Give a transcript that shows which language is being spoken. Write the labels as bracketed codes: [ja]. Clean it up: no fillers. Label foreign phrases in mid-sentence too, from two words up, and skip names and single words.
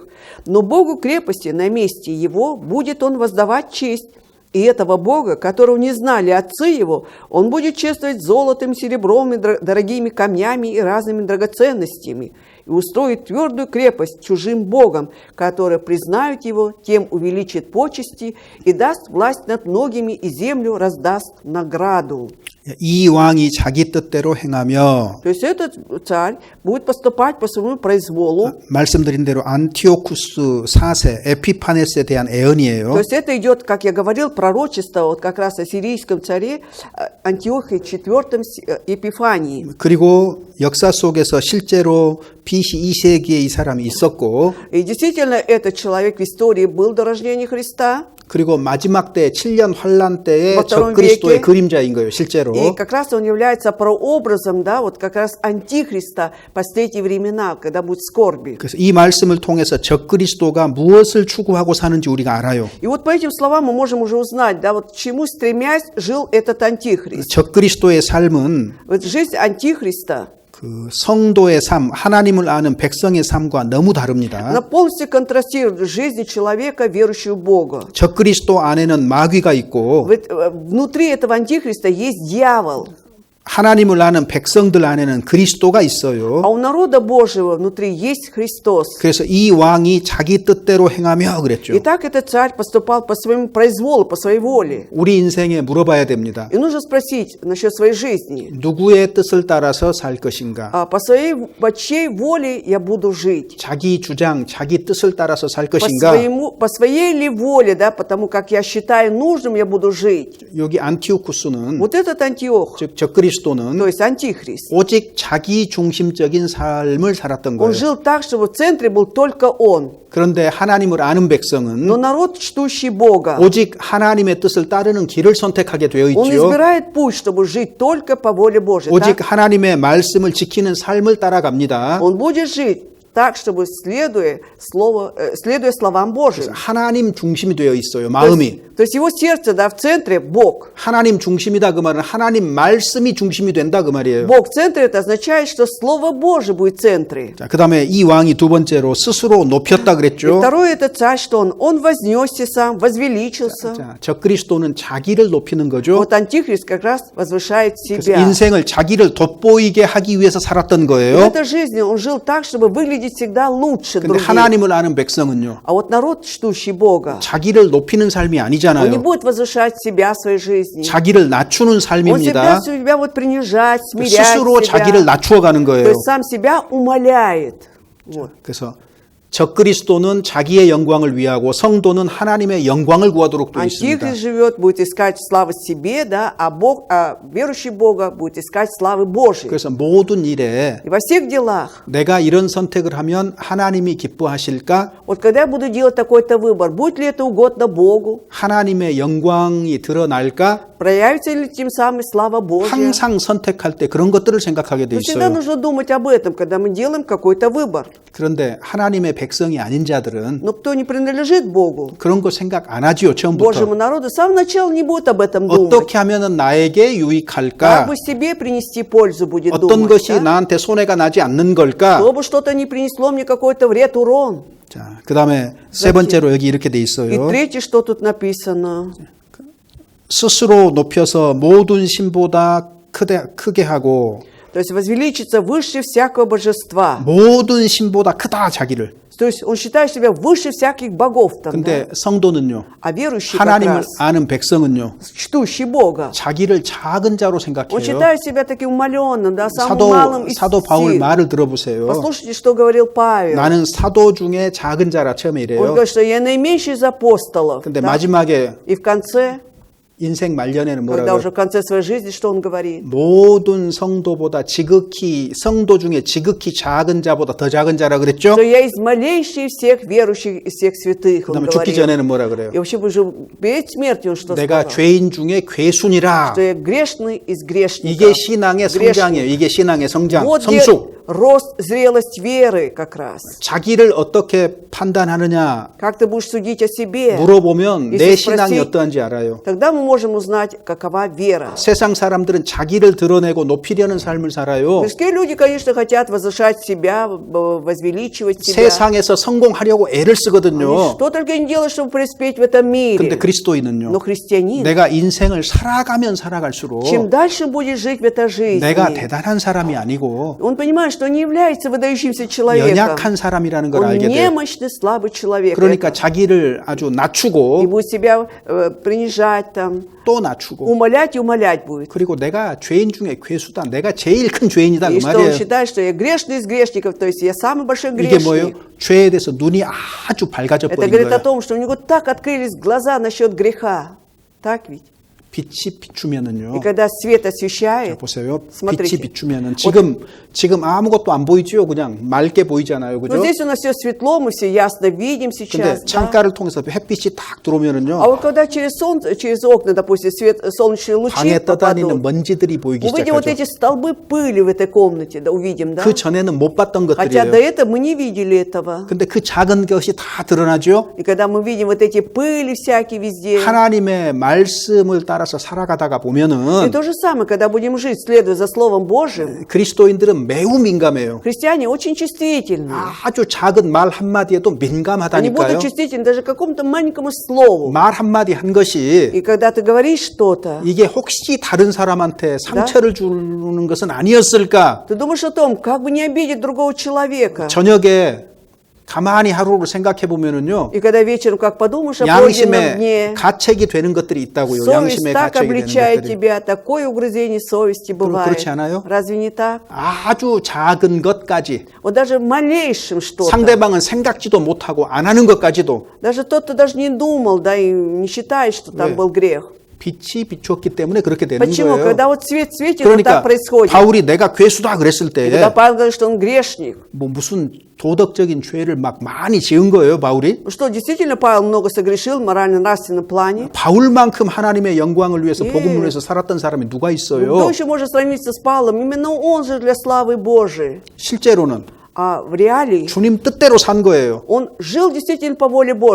[ru] Но Богу крепости на месте его будет он воздавать честь, и этого Бога, которого не знали отцы его, он будет чествовать золотом, серебром, и дорогими камнями и разными драгоценностями, и устроит твердую крепость чужим Богом, которые признают его, тем увеличит почести и даст власть над многими, и землю раздаст награду». [ko] 이 왕이 자기 뜻대로 행하며 [ru] То есть этот царь будет поступать по своему произволу. [ko] 말씀드린 대로 안티오쿠스 4세 에피파네스에 대한 애언이에요. [ru] То есть это идет, как я говорил, пророчество вот как раз о сирийском царе Антиохе IV Епифании. [ko] 그리고 역사 속에서 실제로 BC 2세기에 이 사람이 있었고 [ru] И действительно, этот человек в истории был до рождения Христа. [ko] 그리고 마지막 때 7년 환란 때의 [ru] во втором [ko] 적그리스도의 [ru] веке. [ko] 그림자인 거예요, 실제로. [ru] И как раз он является прообразом, да, вот как раз антихриста последние времена, когда будет скорби. [ko] 그래서 이 말씀을 통해서 적그리스도가 무엇을 추구하고 사는지 우리가 알아요. [ru] И вот по этим словам мы можем уже узнать, да, вот к чему стремясь жил этот антихрист. [ko] 적그리스도의 삶은 [ru] Вот жизнь антихриста, [ko] 그 성도의 삶, 하나님을 아는 백성의 삶과 너무 다릅니다. [ru] она полностью контрастирует с жизнью человека, верующего в Бога. [ko] 적그리스도 안에는 마귀가 있고 [ru] Вот, внутри этого антихриста есть дьявол. [ko] 하나님을 아는 백성들 안에는 그리스도가 있어요. [ru] А у народа Божьего внутри есть Христос. [ko] 그래서 이 왕이 자기 뜻대로 행하며 그랬죠. [ru] И так этот царь поступал по своему произволу, по своей воле. [ko] 우리 인생에 물어봐야 됩니다. [ru] И нужно спросить насчет своей жизни. [ko] 누구의 뜻을 따라서 살 것인가? [ru] По чьей воле я буду жить? [ko] 자기 주장, 자기 뜻을 따라서 살 [ru] По [ko] 것인가? [ru] своей ли воле, да, потому как я считаю нужным, я буду жить. [ko] 여기 안티오쿠스는 [ru] Вот этот Антиох, [ko] 즉 적그리스도는 [ru] то есть антихрист, [ko] 오직 자기 중심적인 삶을 살았던 [ru] он [ko] 거예요. [ru] жил так, что в центре был только он. [ko] 그런데 하나님을 아는 백성은 [ru] Но народ, чтущий Бога, [ko] 오직 하나님의 뜻을 따르는 길을 선택하게 되어 [ru] он [ko] 있지요. [ru] избирает путь, чтобы жить только по воле Божьей. [ko] 오직 [ru] так? [ko] 하나님의 말씀을 지키는 삶을 따라갑니다. [ru] Он будет жить так, чтобы следуя словам Божьим. [ko] 하나님 중심이 되어 있어요. 마음이. [ru] То есть его сердце, да, в центре Бог. [ko] 하나님 중심이다 그 말은 하나님 말씀이 중심이 된다 그 말이에요. [ru] Бог в центре, это означает, что Слово Божие будет в центре. [ko] 자, 그다음에 이 왕이 두 번째로 스스로 높였다 [ru] И [ko] 그랬죠. [ru] второе, это царь, что он вознесся сам, возвеличился. [ko] 자, 적그리스도는 자기를 높이는 거죠. [ru] Вот Антихрист как раз возвышает [ko] 그래서 [ru] себя. [ko] 인생을 자기를 돋보이게 하기 위해서 살았던 [ru] И в [ko] 거예요. [ru] этой жизни он жил так, чтобы выглядеть всегда лучше [ko] 근데 [ru] других. [ko] 하나님을 아는 백성은요. [ru] А вот народ, чтущий Бога, [ko] 자기를 높이는 삶이 [ru] он не [ko] 아니잖아요. [ru] будет возвышать себя в своей жизни. [ko] 자기를 낮추는 [ru] Он [ko] 삶입니다. [ru] себя будет принижать, смирять [ko] 스스로 자기를 [ru] себя. [ko] 낮추어 가는 [ru] То [ko] 거예요. [ru] есть сам себя умаляет. Вот. [ko] 그래서 적그리스도는 자기의 영광을 위하고 성도는 하나님의 영광을 구하도록 되어 있습니다. [ru] Антихрист живет, будет искать славы себе, да, а верующий Бога будет искать славы Божьей. [ko] 그래서 모든 일에 [ru] И во всех делах, [ko] 내가 이런 선택을 하면 하나님이 기뻐하실까? [ru] вот когда я буду делать такой-то выбор, будет ли это угодно Богу? [ko] 하나님의 영광이 드러날까? [ru] Проявится ли тем самым слава Божья? [ko] 항상 선택할 때 그런 것들을 생각하게 돼 [ru] Но всегда [ko] 있어요. [ru] нужно думать об этом, когда мы делаем какой-то выбор. [ko] 그런데 하나님의 백성이 아닌 자들은 [ru] Но кто не принадлежит Богу, [ko] 그런 거 생각 안 하지요, [ru] Божьему [ko] 처음부터. [ru] народу, с самого начала не будет об этом думать. [ko] 어떻게 하면은 나에게 [ru] Как [ko] 유익할까? [ru] бы себе принести пользу будет [ko] 어떤 [ru] думать. [ko] 것이 [ru] Да? [ko] 나한테 손해가 나지 않는 걸까? [ru] Чтобы что-то не принесло мне какой-то вред, урон. [ko] 자, 그다음에 세 번째로 여기 이렇게 돼 [ru] И [ko] 있어요. [ru] третье, что тут написано. [ko] 스스로 높여서 모든 신보다 크게 하고 [ru] То есть возвеличиться выше всякого божества. 모든 신보다 크다 자기를. То есть он считает себя выше всяких богов. Там, [ko] 근데 [ru] да? [ko] 성도는요. [ru] А верующий как [ko] 하나님을 [ru] раз, [ko] 아는 백성은요. [ru] чтущий Бога, [ko] 자기를 작은 자로 [ru] он [ko] 생각해요. [ru] считает себя таким умаленным, да, самым малым из [ko] 사도 바울 [ru] всех. [ko] 말을 들어보세요. [ru] Послушайте, что говорил Павел. [ko] 나는 사도 중에 작은 자라 처음에 [ru] Он [ko] 이래요. [ru] говорит, что я наименьший из апостолов. [ko] 근데 [ru] Да? [ko] 마지막에 [ru] И в конце, [ko] 인생 말년에는 [ru] когда [ko] 뭐라고? [ru] уже в конце своей жизни, что он говорит? [ko] 모든 성도보다 성도 중에 지극히 작은 자보다 더 작은 자라 그랬죠? [ru] Что я из малейших всех верующих, из всех святых, он [ko] 그다음에 죽기 [ru] говорит. [ko] 전에는 뭐라 그래요? [ru] И вообще уже перед смертью он что [ko] 내가 [ru] сказал? [ko] 죄인 중에 괴순이라. [ru] Что я грешный из грешников. [ko] 이게 신앙의 성장이에요. 이게 신앙의 성장, [ru] Вот где [ko] 성숙. [ru] рост, зрелость веры как раз. [ko] 자기를 어떻게 판단하느냐 [ru] Как ты будешь судить о себе? [ko] 물어보면 내 예수 신앙이 [ru] спроси. [ko] 어떠한지 알아요. [ru] Тогда мы можем узнать, какова вера. [ko] 세상 사람들은 자기를 드러내고 높이려는 삶을 살아요. [ru] Мирские люди, конечно, хотят возвышать себя, возвеличивать себя. [ko] 세상에서 성공하려고 애를 쓰거든요. [ru] Что только не делают, чтобы преуспеть в этом [ko] 근데 [ru] мире. [ko] 그리스도인은요. [ru] Но христианин, [ko] 내가 인생을 살아가면 살아갈수록 [ru] чем дальше будет жить в этой жизни, [ko] 내가 대단한 사람이 아니고 [ru] он понимает, что он не является выдающимся человеком. [ko] 연약한 사람이라는 걸 [ru] Он [ko] 알게 돼요. [ru] немощный, слабый человек. [ko] 그러니까 자기를 아주 [ru] И [ko] 낮추고 [ru] будет себя принижать, там, [ko] 또 낮추고 [ru] умолять и умолять будет. [ko] 그리고 내가 죄인 중에 괴수다. 내가 제일 큰 죄인이다. [ru] И [ko] 그 [ru] что он [ko] 말이에요. [ru] считает, что я грешный из грешников, то есть я самый большой [ko] 이게 뭐예요? [ru] грешник. [ko] 죄에 대해서 눈이 아주 밝아져 [ru] Это [ko] 버린 [ru] говорит о [ko] 거예요. [ru] том, что у него так открылись глаза насчет греха. Так ведь? [ko] 빛이 비추면은요. [ru] И когда свет [ko] 자, [ru] освещает, [ko] 보세요. [ru] смотрите. [ko] 빛이 비추면은 지금 아무것도 안 보이죠? 그냥 맑게 보이잖아요. [ru] вот [ko] 그죠? [ru] здесь у нас все светло, мы все ясно видим [ko] 근데 [ru] сейчас. Да? [ko] 창가를 통해서 햇빛이 딱 [ru] А [ko] 들어오면은요. [ru] вот когда через солнце, через окна, допустим, свет, солнечные лучи [ko] 방에 떠다니는 [ru] попадут, [ko] 먼지들이 보이기 [ru] увидим вот [ko] 시작하죠. [ru] эти столбы пыли в этой комнате, да, увидим, да? [ko] 그 전에는 못 봤던 [ru] Хотя до [ko] 것들이에요. [ru] этого мы не видели этого. [ko] 근데 그 작은 것이 다 드러나죠. [ru] И когда мы видим вот эти пыли всякие везде, [ko] 하나님의 말씀을 따라서 살아가다가 [ru] и [ko] 보면은 [ru] то же самое, когда будем жить, следуя за Словом Божьим, [ko] 그리스도인들은 매우 민감해요. [ru] христиане очень чувствительны. [ko] 아주 작은 말 한마디에도 [ru] Они [ko] 민감하다니까요. [ru] будут чувствительны даже к какому-то маленькому слову. [ko] 말 한마디 한 것이 [ru] И когда ты говоришь что-то, [ko] 이게 혹시 다른 사람한테 상처를 주는 것은 아니었을까? [ru] ты думаешь о том, как бы не обидеть другого человека. [ko] 저녁에 가만히 하루를 생각해 보면은요. [ru] И когда вечером как подумаешь о пройденном [ko] 양심의 [ru] дне, [ko] 가책이 되는 것들이 있다고요. [ru] совесть [ko] 양심의 [ru] так [ko] 가책이 되는 [ru] обличает [ko] 것들이. [ru] тебя, такое угрызение совести бывает. [ko] 그렇지 않아요? [ru] Разве не так? [ko] 아주 작은 것까지 [ru] Вот даже малейшим что-то. [ko] 상대방은 생각지도 못하고 안 하는 것까지도 [ru] Даже тот, кто даже не думал, да, и не считает, что там [ko] 왜? [ru] был грех. [ko] 빛이 비추었기 때문에 그렇게 되는 [ru] Почему? [ko] 거예요. [ru] Когда вот свет светит, вот [ko] 그러니까 [ru] так происходит. [ko] 바울이 내가 괴수다 그랬을 [ru] И когда [ko] 때 [ru] Павел говорит, что он грешник, [ko] 뭐 무슨 도덕적인 죄를 막 많이 지은 거예요, 바울이? [ru] что действительно Павел много согрешил в морально-нравственном плане. [ko] 바울만큼 하나님의 영광을 위해서 예. 복음을 위해서 살았던 사람이 누가 [ru] Кто [ko] 있어요? [ru] еще может сравниться с Павлом? Именно он же для славы Божией. [ko] 실제로는 [ru] А в реалии [ko] 주님 뜻대로 산 거예요. [ru] он жил действительно по воле Божьей.